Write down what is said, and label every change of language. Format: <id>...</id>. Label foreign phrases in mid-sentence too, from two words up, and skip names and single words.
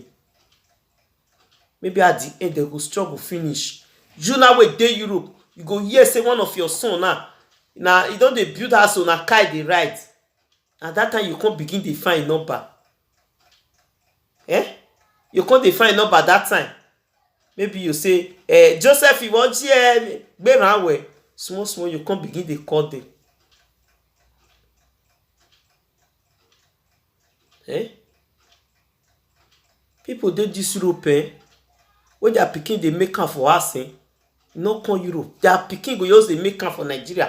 <pcm>Maybe at the end they go struggle finish. You now wey dey Europe, you go hear say one of your son now you don dey build house on a car dey ride. At that time you come begin to find number. you come dey find number that time. Maybe you say Joseph</pcm> <yo>ìwọ jí ẹ gbéra wẹ̀,</yo> <pcm>small small you come begin dey call them. People dey dis Europe wey their pikin dey make am for house no come Europe, their pikin go just dey make am for Nigeria.</pcm>